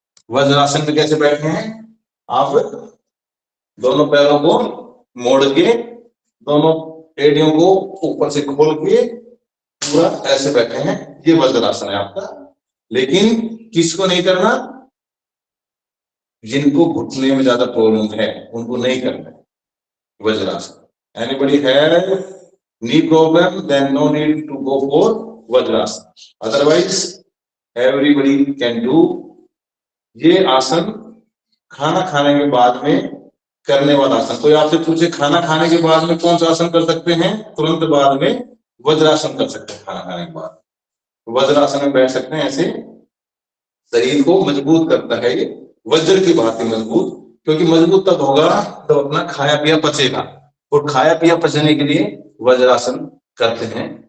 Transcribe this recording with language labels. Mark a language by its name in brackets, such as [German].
[Hindi] वज्रासन में कैसे बैठे हैं आप? दोनों पैरों को मोड़ के, दोनों एड़ियों को ऊपर से खोल के पूरा ऐसे बैठे हैं, ये वज्रासन है आपका। लेकिन किसको नहीं करना? जिनको घुटने में ज्यादा प्रॉब्लम है उनको नहीं करना है vajrasana. [English] Anybody have knee problem, then no need to go for Vajrasana. Otherwise, everybody can do. [Hindi] ये आसन खाना खाने के बाद में करने वाला आसन। कोई आपसे पूछे खाना खाने के बाद में कौन सा आसन कर सकते हैं? तुरंत बाद में वज्रासन कर सकते हैं। खाना खाने के बाद वज्रासन में बैठ सकते हैं, ऐसे शरीर को मजबूत करता है ये, वज्र की भांति मजबूत, क्योंकि मजबूत तब होगा तो अपना खाया पिया पचेगा, और खाया पिया पचने के लिए वज्रासन करते हैं।